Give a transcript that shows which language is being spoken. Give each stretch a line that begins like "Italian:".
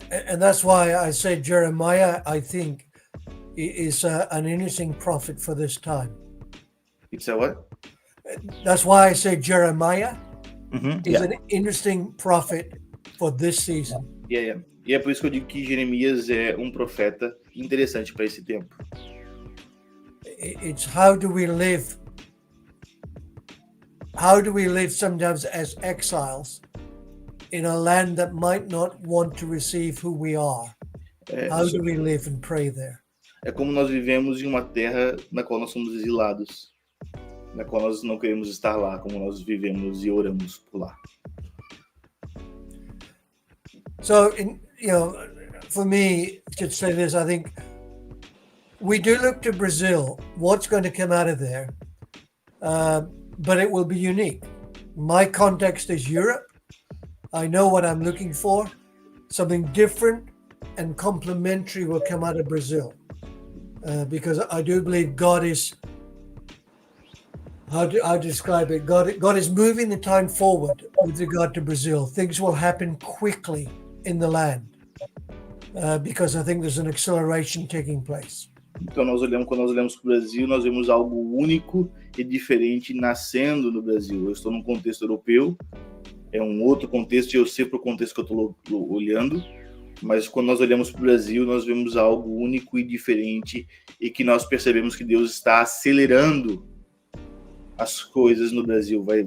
English: And that's why I say Jeremiah, I think, is an interesting prophet for this time. It's a what? That's why I say Jeremiah is Yeah. an interesting prophet for this season. Yeah.
Portuguese: E é por isso que eu digo que Jeremias é um profeta interessante para esse tempo.
English: It's how do we live sometimes as exiles in a land that might not want to receive who we are? How do we live and pray there?
Portuguese: É como nós vivemos em uma terra na qual nós somos exilados, na qual nós não queremos estar lá, como nós vivemos e oramos por lá.
English: So, for me, to say this, I think we do look to Brazil. What's going to come out of there? But it will be unique. My context is Europe. I know what I'm looking for. Something different and complementary will come out of Brazil. Because I do believe God is, how do I describe it? God is moving the time forward with regard to Brazil. Things will happen quickly in the land because I think there's an acceleration taking place.
Portuguese: Então, quando nós olhamos para o Brasil, nós vemos algo único e diferente nascendo no Brasil. Eu estou num contexto europeu, é um outro contexto, e eu sei para o contexto que eu estou olhando, mas quando nós olhamos para o Brasil, nós vemos algo único e diferente, e que nós percebemos que Deus está acelerando as coisas no Brasil.